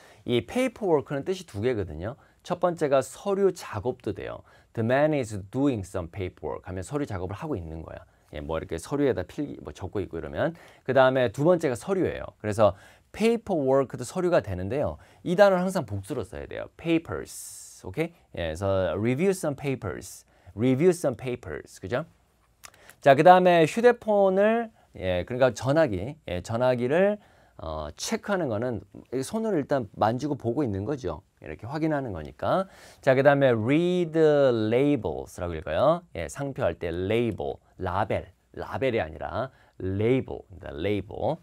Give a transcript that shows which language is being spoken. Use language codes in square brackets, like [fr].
[ko] 이 paperwork는 뜻이 두 개거든요. 첫 번째가 서류 작업도 돼요. [en] The man is doing some paperwork [ko] 하면 서류 작업을 하고 있는 거야. 예, 뭐 이렇게 서류에다 필기 뭐 적고 있고 이러면 그 다음에 두 번째가 서류예요. 그래서 paperwork도 서류가 되는데요. 이 단어를 항상 복수로 써야 돼요. [en] papers. 오케이? 예, 그래서 review some papers. review some papers. 그죠? [ko] 자, 그 다음에 휴대폰을 예, 그러니까 전화기, 예, 전화기를 체크하는 거는 손으로 일단 만지고 보고 있는 거죠. 이렇게 확인하는 거니까. 자, 그 다음에 [en] read labels [ko] 라고 읽어요. 예, 상표할 때 label, 라벨, 라벨이 아니라 label, label.